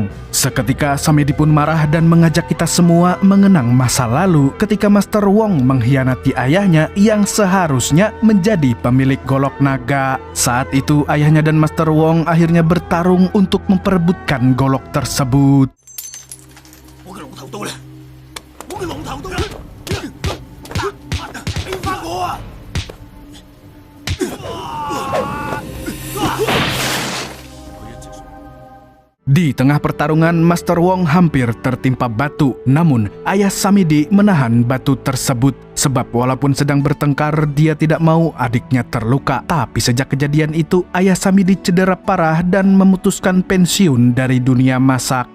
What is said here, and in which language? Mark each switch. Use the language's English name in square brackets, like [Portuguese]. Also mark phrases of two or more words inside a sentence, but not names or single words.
[Indonesian] Seketika Samidi pun marah dan mengajak kita semua mengenang masa lalu ketika Master Wong mengkhianati ayahnya yang seharusnya menjadi pemilik golok naga. Saat itu ayahnya dan Master Wong akhirnya bertarung untuk memperebutkan golok tersebut. [Cantonese] 我嘅龍頭到啦！我嘅龍頭到啦！俾翻我啊！佢一直 [Indonesian] Di tengah pertarungan, Master Wong hampir tertimpa batu. Namun, ayah Samidi menahan batu tersebut. Sebab walaupun sedang bertengkar, dia tidak mau adiknya terluka. Tapi sejak kejadian itu, ayah Samidi cedera parah dan memutuskan pensiun dari dunia masak.